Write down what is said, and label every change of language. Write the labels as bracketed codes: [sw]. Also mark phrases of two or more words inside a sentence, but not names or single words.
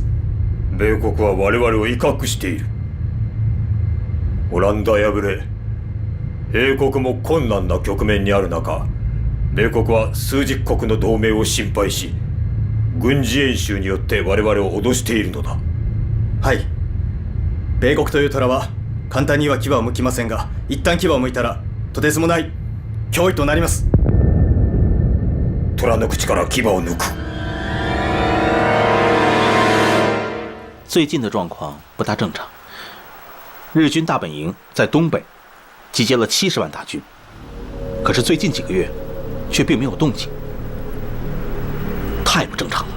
[ja] 米国は我々を威嚇している。オランダ敗れ、英国も困難な局面にある中、米国は数十国の同盟を心配し、軍事演習によって我々を脅しているのだ。はい。米国という虎は簡単には牙を剥きませんが、一旦牙を剥いたらとてつもない脅威となります。虎の口から牙を抜く。 [zh] 最近的状况不大正常。日军大本营在东北，集结了70万大军，可是最近几个月却并没有动静。太不正常了。